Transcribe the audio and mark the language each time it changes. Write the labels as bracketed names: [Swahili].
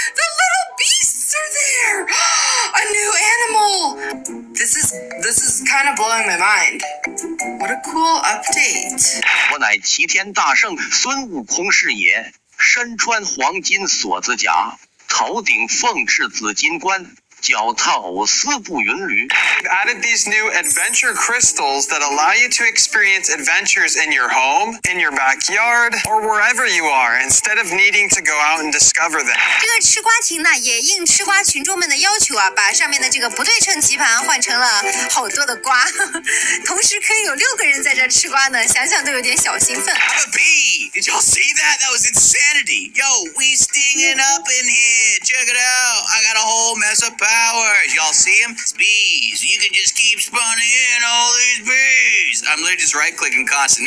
[English] The little beasts are there! A new animal! This is kind of blowing my mind. What a cool update. [Chinese] 我乃齐天大圣孙悟空是也，身穿黄金锁子甲，头顶凤翅紫金冠。脚踏丝布云驴。 [English] We've added these new adventure crystals that allow you to experience adventures in your home, in your backyard, or wherever you are, instead of needing to go out and discover them. [Chinese] 这个吃瓜亭呢，也应吃瓜群众们的要求啊，把上面的这个不对称棋盘换成了好多的瓜，同时可以有6个人在这吃瓜呢，想想都有点小兴奋。 [English] I'm a bee. Did y'all see that? That was insanity. Yo, we stinging up in here. Check it out. I got a whole mess of powers. Y'all see them? It's bees. You can just keep spawning in all these bees. I'm literally just right-clicking constantly.